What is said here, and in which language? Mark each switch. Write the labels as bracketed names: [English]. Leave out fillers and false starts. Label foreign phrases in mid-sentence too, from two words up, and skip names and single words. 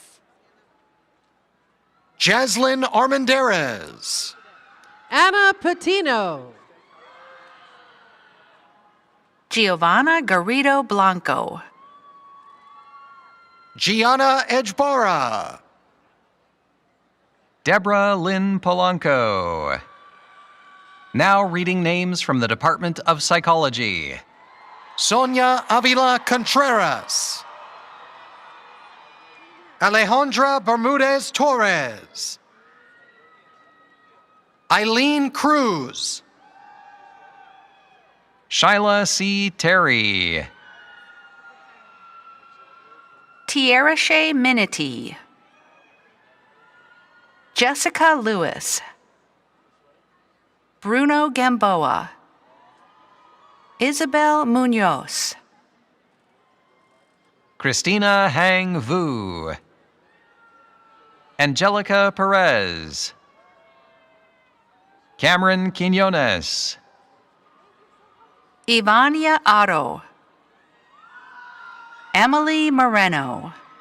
[English] Jaslyn Armendariz. Anna Patino. Giovanna Garrido Blanco. Gianna Ejbara. Deborah Lynn Polanco. Now reading names from the Department of Psychology. Sonia Avila Contreras. Alejandra Bermudez Torres. Eileen Cruz. Shyla C. Terry. Tierra Shea Minity. Jessica Lewis. Bruno Gamboa. Isabel Munoz. Christina Hang Vu. Angelica Perez. Cameron Quinones. Ivania Otto. Emily Moreno.